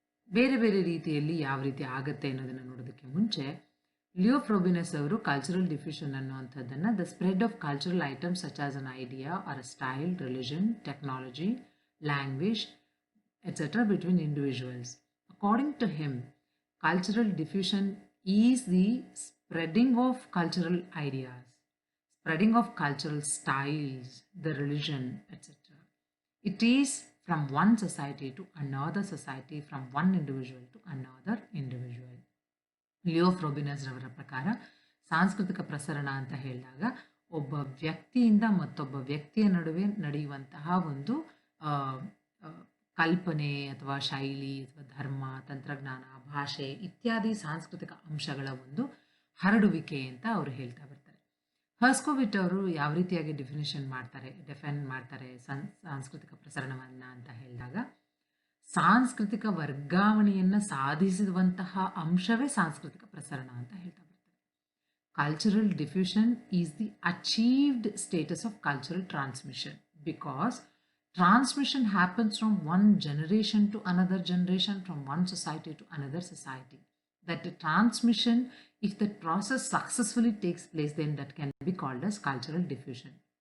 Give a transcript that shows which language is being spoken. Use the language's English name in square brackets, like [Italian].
[Kannada] ಬೇರೆ ಬೇರೆ ರೀತಿಯಲ್ಲಿ ಯಾವ ರೀತಿ ಆಗತ್ತೆ ಅನ್ನೋದನ್ನ ನೋಡೋದಕ್ಕೆ ಮುಂಚೆ ಲಿಯೋ ಫ್ರೋಬಿನಸ್ ಅವರು ಕಲ್ಚರಲ್ ಡಿಫ್ಯೂಷನ್ ಅನ್ನುವಂಥದ್ದನ್ನ [English] The spread of cultural items such as an idea or a style, religion, technology, language, etc. between individuals. According to him, cultural diffusion is the spreading of cultural ideas, spreading of cultural styles, the religion, etc. It is from one society to another society, from one individual to another individual. [Kannada] Leo ಫ್ರೋಬಿನಸ್ ರವರ ಪ್ರಕಾರ ಸಾಂಸ್ಕೃತಿಕ ಪ್ರಸರಣ ಅಂತ ಹೇಳಿದಾಗ ಒಬ್ಬ ವ್ಯಕ್ತಿಯಿಂದ ಮತ್ತೊಬ್ಬ ವ್ಯಕ್ತಿಯ ನಡುವೆ ನಡೆಯುವಂತಹ ಒಂದು ಕಲ್ಪನೆ ಅಥವಾ ಶೈಲಿ ಅಥವಾ ಧರ್ಮ, ತಂತ್ರಜ್ಞಾನ, ಭಾಷೆ ಇತ್ಯಾದಿ ಸಾಂಸ್ಕೃತಿಕ ಅಂಶಗಳ ಒಂದು ಹರಡುವಿಕೆ ಅಂತ ಅವರು ಹೇಳ್ತಾ ಬರ್ತಾರೆ. ಹರ್ಸ್ಕೋವಿಟ್ ಅವರು ಯಾವ ರೀತಿಯಾಗಿ ಡಿಫೈನ್ ಮಾಡ್ತಾರೆ ಸಾಂಸ್ಕೃತಿಕ ಪ್ರಸರಣವನ್ನ ಅಂತ ಹೇಳಿದಾಗ, ಸಾಂಸ್ಕೃತಿಕ ವರ್ಗಾವಣೆಯನ್ನ ಸಾಧಿಸುವಂತಹ ಅಂಶವೇ ಸಾಂಸ್ಕೃತಿಕ ಪ್ರಸರಣ ಅಂತ ಹೇಳ್ತಾ ಬರ್ತಾರೆ. [English] Cultural diffusion is the achieved status of cultural transmission because transmission happens from one generation to another generation, from one society to another society. That the transmission, if that process successfully takes place, then that can be called as cultural diffusion.